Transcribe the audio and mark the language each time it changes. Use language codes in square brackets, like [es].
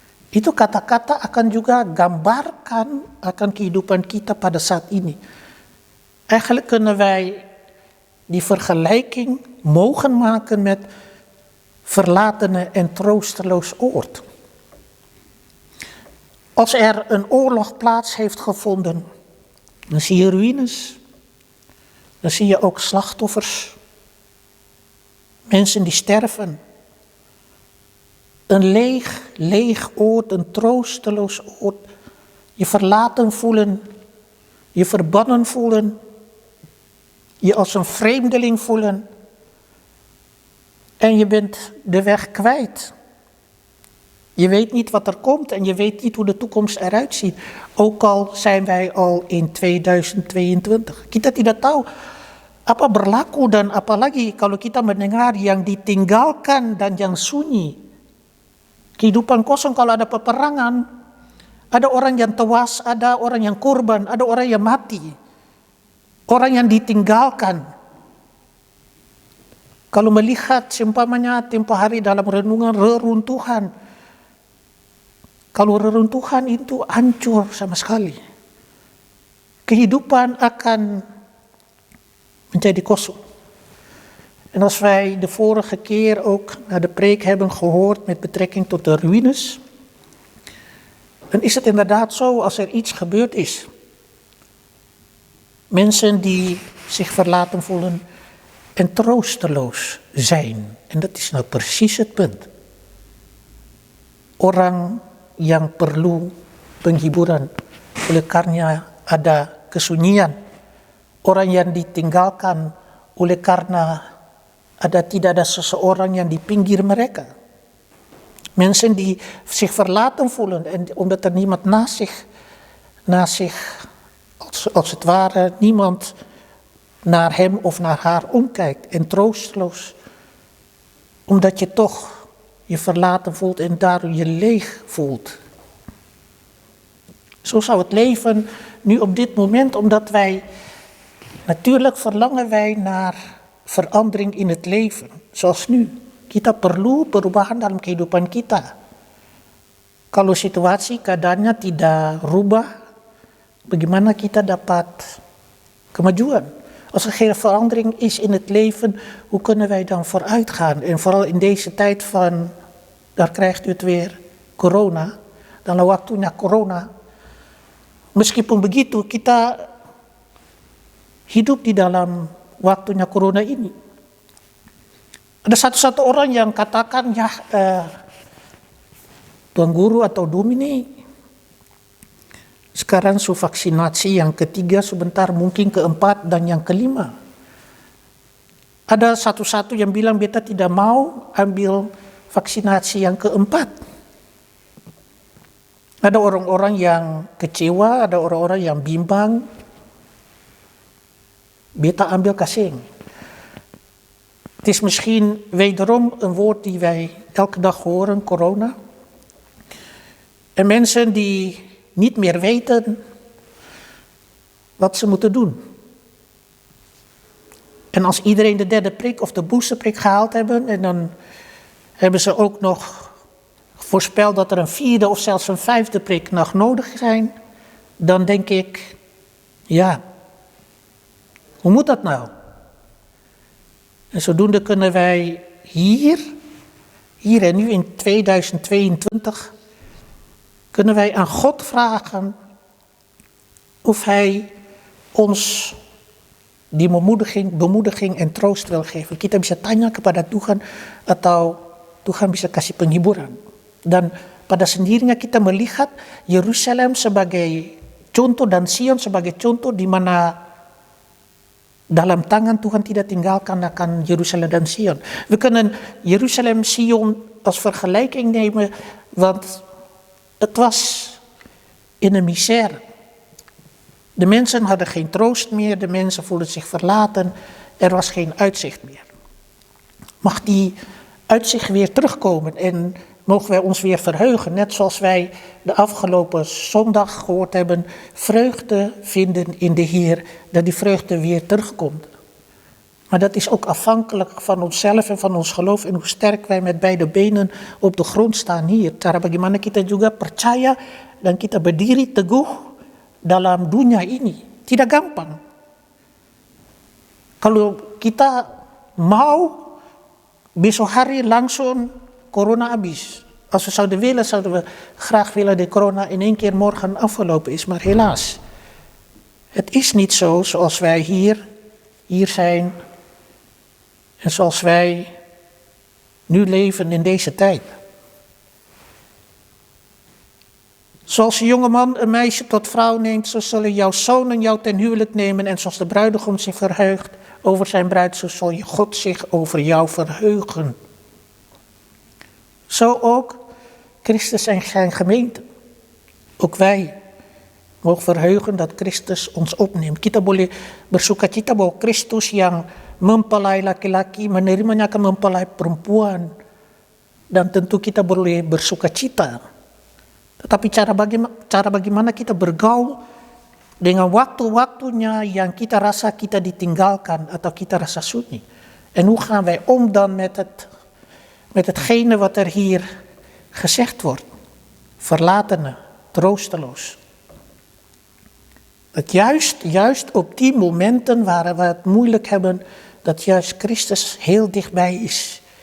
[id] Itu kata-kata akan juga gambarkan akan kehidupan kita pada saat ini. [nl] Eigenlijk kunnen wij die vergelijking mogen maken met verlatene en troosteloos oord. Als er een oorlog plaats heeft gevonden, dan zie je ruïnes, dan zie je ook slachtoffers, Mensen die sterven. Een leeg oord, een troosteloos oord. Je verlaten voelen, je verbannen voelen, je als een vreemdeling voelen. En je bent de weg kwijt. Je weet niet wat er komt en je weet niet hoe de toekomst eruit ziet. Ook al zijn wij al in 2022. [id] Kita tidak tahu apa berlaku dan apalagi kalau kita mendengar yang ditinggalkan dan yang sunyi. Kehidupan kosong kalau ada peperangan, ada orang yang tewas, ada orang yang korban, ada orang yang mati. Orang yang ditinggalkan. Kalau melihat seumpamanya tempo hari dalam renungan reruntuhan. Kalau reruntuhan itu hancur sama sekali. Kehidupan akan menjadi kosong. [nl] En als wij de vorige keer ook naar de preek hebben gehoord met betrekking tot de ruïnes, dan is het inderdaad zo als er iets gebeurd is. Mensen die zich verlaten voelen en troosteloos zijn. En dat is nou precies het punt. [id] Orang yang perlu penghiburan oleh karena ada kesunyian. Orang yang ditinggalkan oleh karena tidak ada seseorang yang di pinggir mereka. [nl] Mensen die zich verlaten voelen en omdat er niemand naast zich als het ware niemand naar hem of naar haar omkijkt en troosteloos. Omdat je toch je verlaten voelt en daardoor je leeg voelt. Zo zou het leven nu op dit moment, omdat wij natuurlijk verlangen wij naar verandering in het leven, zoals nu. [id] Kita perlu perubahan dalam kehidupan kita. Kalau situasi keadaannya tidak rubah, bagaimana kita dapat kemajuan? [nl] Als er geen verandering is in het leven, hoe kunnen wij dan vooruit gaan? En vooral in deze tijd van, daar krijgt u het weer, corona. [id] Dalam waktunya corona. Meskipun begitu, kita hidup di dalam waktunya corona ini. Ada satu orang yang katakan, ya Tuan Guru atau Domini, sekarang su vaksinasi yang ketiga, sebentar mungkin keempat dan yang kelima. Ada satu yang bilang beta tidak mau ambil vaksinasi yang keempat. Ada orang-orang yang kecewa, ada orang-orang yang bimbang. Beta ambil kasing. [nl] Het is misschien wederom een woord die wij elke dag horen, corona. En mensen die niet meer weten wat ze moeten doen. En als iedereen de derde prik of de boosterprik gehaald hebben, en dan hebben ze ook nog voorspeld dat er een vierde of zelfs een vijfde prik nog nodig zijn, dan denk ik, ja, hoe moet dat nou? En zodoende kunnen wij hier en nu in 2022, kunnen wij aan God vragen of Hij ons die bemoediging en troost wil geven. [id] Kita bisa tanya kepada Tuhan atau Tuhan bisa kasih penghiburan. Dan pada sendirinya kita melihat Yerusalem sebagai contoh dan Sion sebagai contoh di mana dalam tangan Tuhan tidak tinggalkan akan Jeruzalem dan Sion. [nl] We kunnen Jeruzalem, Sion als vergelijking nemen, want het was in een misère. De mensen hadden geen troost meer, de mensen voelden zich verlaten, er was geen uitzicht meer. Mag die uitzicht weer terugkomen en mogen wij ons weer verheugen, net zoals wij de afgelopen zondag gehoord hebben, vreugde vinden in de Heer, dat die vreugde weer terugkomt. Maar dat is ook afhankelijk van onszelf en van ons geloof en hoe sterk wij met beide benen op de grond staan hier. [id] Cara bagaimana kita juga percaya dan kita berdiri teguh dalam dunia ini. Tidak gampang. Kalau kita mau besok hari langsung corona habis. [nl] Als we zouden willen, zouden we graag willen dat corona in één keer morgen afgelopen is. Maar helaas, het is niet zo zoals wij hier zijn. En zoals wij nu leven in deze tijd. Zoals een jongeman een meisje tot vrouw neemt, zo zullen jouw zonen jou ten huwelijk nemen. En zoals de bruidegom zich verheugt over zijn bruid, zo zal je God zich over jou verheugen. Zo ook Christus en zijn gemeente. Ook wij mogen verheugen dat Christus ons opneemt. [id] Kita boleh bersukacita bahwa Kristus yang mempelai laki-laki menerimanya akan mempelai perempuan. Dan tentu kita boleh bersukacita. Tetapi cara bagaimana kita bergaul dengan waktu-waktunya yang kita rasa kita ditinggalkan atau kita rasa sunyi. [nl] En hoe gaan wij om dan met hetgene wat er hier gezegd wordt. Verlatene, troosteloos. Dat juist op die momenten waar we het moeilijk hebben, dat juist Christus heel dichtbij is.